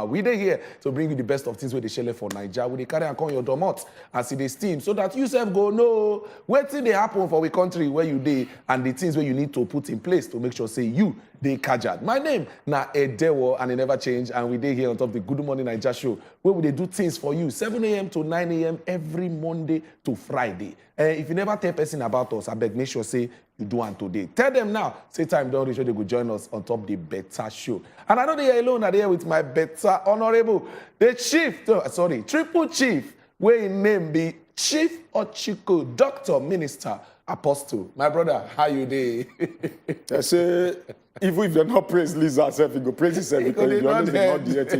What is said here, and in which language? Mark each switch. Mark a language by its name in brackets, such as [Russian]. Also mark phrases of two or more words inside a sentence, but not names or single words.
[Nigerian Pidgin] We dey here to bring you the best of things where they share for Nigeria. We dey carry and call your domot and see the steam so that you self go know what thing they happen for the country where you dey and the things where you need to put in place to make sure say you dey kajad. My name na Edewo and it never change, and we dey here on top of the Good Morning Naija show where we dey do things for you 7 a.m. to 9 a.m. every Monday to Friday. If you never tell person about us, I beg make sure say you do one today. Tell them now. Say time don't reach, they go join us on top of the better show. And I know they here alone. I'm here with my better honorable, the triple chief, where his name be Chief Atiku, Doctor, Minister, Apostle. My brother, how you dey? I say, even if you're not praise Lisa self, you go praise yourself because you always not there.